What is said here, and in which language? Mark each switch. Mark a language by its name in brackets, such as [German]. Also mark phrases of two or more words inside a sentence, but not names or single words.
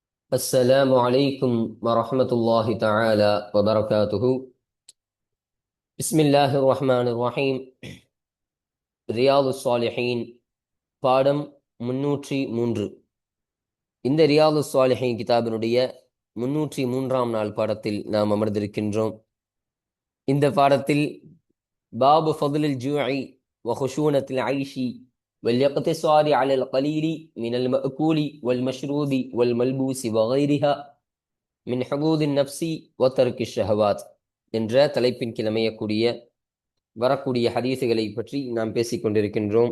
[Arabic] السلام عليكم ورحمة الله تعالى وبركاته. بسم الله الرحمن الرحيم. [Tamil] ரியாது சாலிஹீன் பாடம் 303. இந்த ரியாது சாலிஹீன் கிதாபினுடைய 303ஆம் நாள் பாடத்தில் நாம் அமர்ந்திருக்கின்றோம். இந்த பாடத்தில் [Arabic] باب فضل الجوع وخشونة العيش والاقتصار على القليل من المأكول والمشروب والملبوس وغيرها من حظوظ النفس وترك الشهوات [Tamil] என்ற தலைப்பின் கீழ் அமையக்கூடிய வரக்கூடிய ஹதீஸுகளை பற்றி நாம் பேசிக் கொண்டிருக்கின்றோம்.